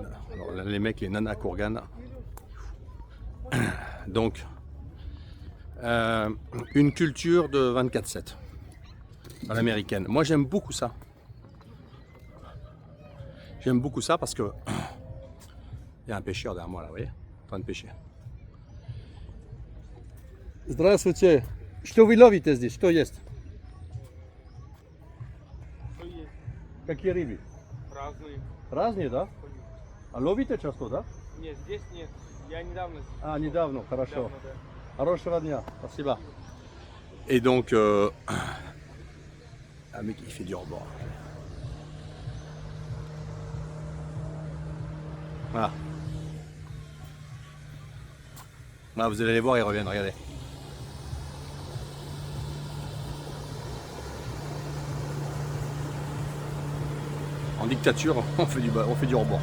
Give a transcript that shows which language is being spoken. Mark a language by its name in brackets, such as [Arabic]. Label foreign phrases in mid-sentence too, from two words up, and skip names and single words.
[French] Alors là, les mecs, les nanas Kourgan. Donc, une culture de 24/7 à l'américaine. Moi j'aime beaucoup ça. J'aime beaucoup ça parce que il y a un pêcheur derrière moi là, vous voyez, en train de pêcher. [Russian] Здравствуйте. Что вы ловите здесь? Что есть? Какие рыбы? Разные. Разные, да? А ловите часто, да? Нет, здесь нет. Я недавно. А, недавно, хорошо. Недавно, да. Хорошего дня, спасибо. [French] Et donc, un mec qui fait du rebord. Voilà. Voilà, vous allez les voir, ils reviennent, regardez. En dictature, on fait du rebord.